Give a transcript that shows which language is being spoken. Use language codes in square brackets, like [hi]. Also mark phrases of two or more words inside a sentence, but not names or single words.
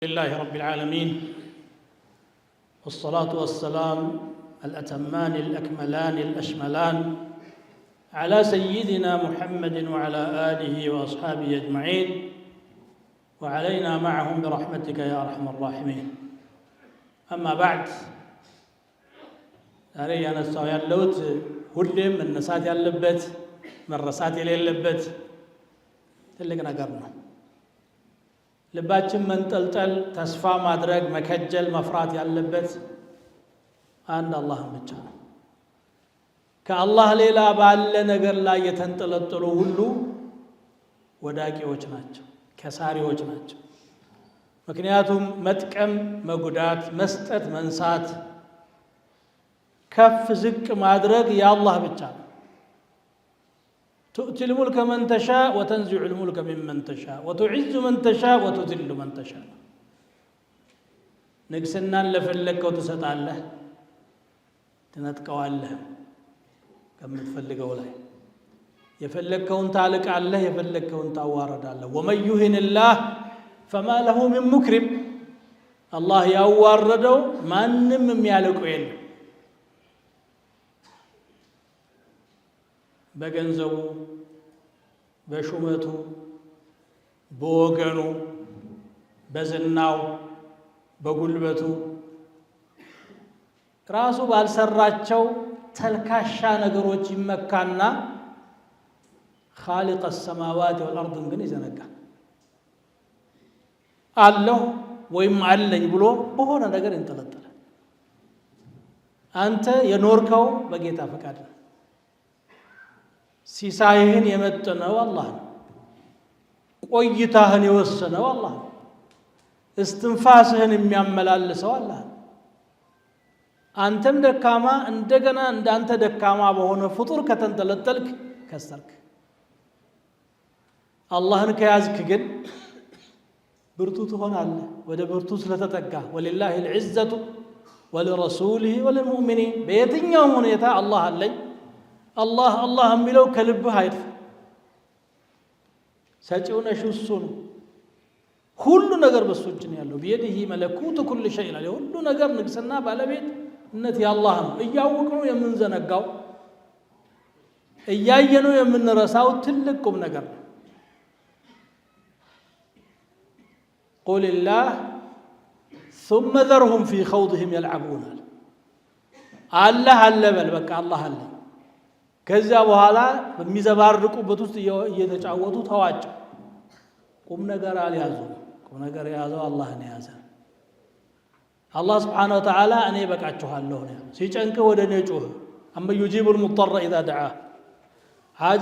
[ar] لله رب العالمين والصلاة والسلام الأتمان الأكملان الأشملان على سيدنا محمد وعلى آله وأصحابه أجمعين وعلينا معهم برحمتك يا أرحم الراحمين. أما بعد [am] ዛሬ ያነሳው ያለሁት ሁሌም መነሳት ያለበት መረሳት የሌለበት ትልቅ ነገር ነው። ልባችን መንጠልጠል፣ ተስፋ ማድረግ፣ መከጀል፣ መፍራት ያለበት አንድ አላህን ብቻ ነው። ከአላህ ሌላ ባለ ነገር ላይ የተንጠለጠሉ ሁሉ ወዳቂዎች ናቸው፣ ከሳሪዎች ናቸው። ምክንያቱም መጥቀም፣ መጉዳት፣ መስጠት፣ መንሳት፣ ከፍ ዝቅ ማድረግ የአላህ ብቻ ነው። [ar] تؤتي الملك من تشاء وتنزع الملك ممن تشاء وتعز من تشاء وتذل من تشاء [am] ንግስናን ለፈለከው ትሰጣለህ፣ ትነጥቀዋለህ ከምትፈልገው ላይ የፈለከውን ታልቃለህ፣ የፈለከውን ታዋረዳለህ። [ar] ومن يهن الله فما له من مكرم [am] አላህ ያዋረደው ማንም የሚያልቀው የለም። በገንዘቡ፣ በሹመቱ፣ በወገኑ፣ በዝናው፣ በጉልበቱ ራሱ ባልሰራቸው ተልካሻ ነገሮች ይመካና [ar] خالق السماوات والأرض [am] ግን ይዘነጋል። አለሁ ወይም አለኝ ብሎ በሆነ ነገር ይንጠለጠላል። አንተ የኖርከው በጌታ ፈቃድ ነው። ሲሳይህን የመጠነው አላህ ነው። ቆይታህን የወሰነው አላህ ነው። እስትንፋስህን የሚያመላልሰው አላህ ነው። አንተም ደካማ እንደገና እንዳንተ ደካማ በሆነ ፍጡር ከተንጠለጠልክ ከሰርክ። አላህን ከያዝክ ግን ብርቱ ትሆናለህ። ወደ ብርቱ ስለተጠጋ [ar] ولله العزة ولرسوله وللمؤمنين [am] በየትኛውም ሁኔታ አላህ አለኝ አላህ አላህ የሚለው ከልብህ አይጥፋ። ሰጪው ነሽ እሱ ነው። ሁሉ ነገር በሱ እጅ ነው ያለው። [ar] بيده ملكوت كل شيء [am] ይላል። ሁሉ ነገር ንግስና ባለቤትነት የአላህ ነው። እያወቅነው የምንዘነጋው እያየነው የምንረሳው ትልቅ ቁም ነገር ነው። [ar] قل الله ثم ذرهم في خوضهم يلعبون [am] الله አለ በል በቃ አላህ አለ። ከዚያ በኋላ በሚዘባርቁበት ውስጥ እየተጫወቱ ተዋቸው። ቁም ነገር አልያዙ። ቁም ነገር የያዘው አላህን የያዘ አላህ [ar] سبحانه وتعالى [am] እኔ በቃችኋለሁ ነው። ሲጨንቅህ ወደ እኔ ጩህ። [ar] أمن يجيب المضطر إذا دعاه حاجة